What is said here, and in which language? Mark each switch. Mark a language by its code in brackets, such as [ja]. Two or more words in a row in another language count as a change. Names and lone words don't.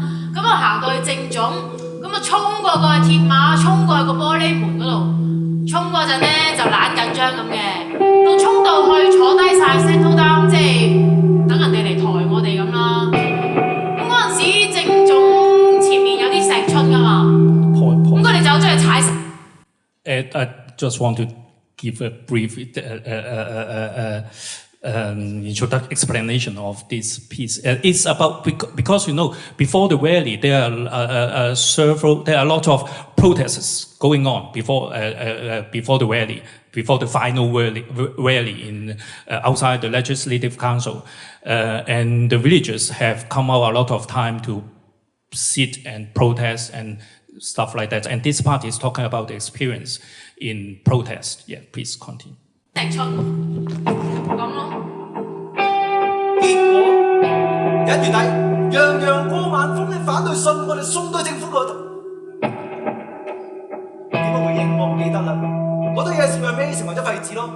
[yue] 咁行到去正總，咁衝過個鐵馬，衝過去個玻璃門嗰度，衝嗰陣咧就懶緊張咁嘅，到衝到去坐低晒 [en] settle down， [yue] 即係等人哋嚟抬我哋咁啦。咁嗰陣時正總前面有啲石春噶嘛，咁佢哋走咗去踩石。 [en] I just want to give a brief explanation of this piece. It's about because you know before the rally there are a lot of protests going on before the rally, before the final rally in outside the Legislative Council, and the villagers have come out a lot of time to sit and protest and stuff like that. And this part is talking about the experience in protest. Yeah, please continue. [yue] 石春咁咯。結果1月底，樣樣過萬封嘅反對信，我哋送到政府嗰度。點樣回應？我唔記得啦。嗰堆嘢是咪尾成為咗廢紙咯？